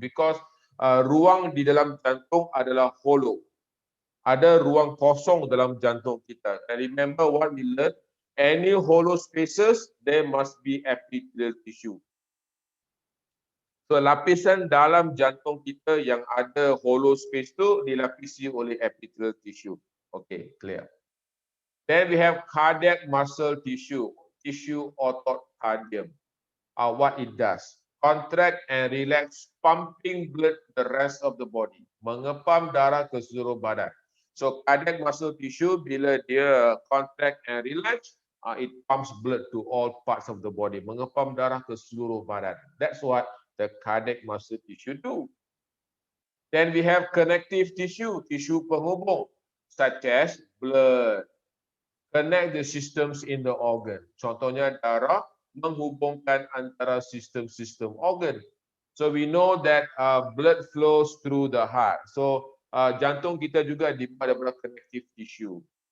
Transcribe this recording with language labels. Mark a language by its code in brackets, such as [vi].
[ms] Because ruang di dalam jantung adalah hollow. Ada ruang kosong dalam jantung kita. [en] And remember what we learned? Any hollow spaces, there must be epithelial tissue. [ms] So lapisan dalam jantung kita yang ada hollow space tu dilapisi oleh epithelial tissue. [en] Okay, clear. Then we have cardiac muscle tissue [ms] otot cardium. [en] What it does? Contract and relax, pumping blood the rest of the body. [ms] Mengepam darah ke seluruh badan. [en] So cardiac muscle tissue [ms] bila dia [en] contract and relax, it pumps blood to all parts of the body. [ms] Mengepam darah ke seluruh badan. [en] That's what the cardiac muscle tissue do. Then we have connective tissue penghubung, such as blood. Connect the systems in the organ. [ms] Contohnya darah menghubungkan antara sistem-sistem organ. [en] So we know that blood flows through the heart. [ms] So jantung kita juga dibuat daripada connective tissue.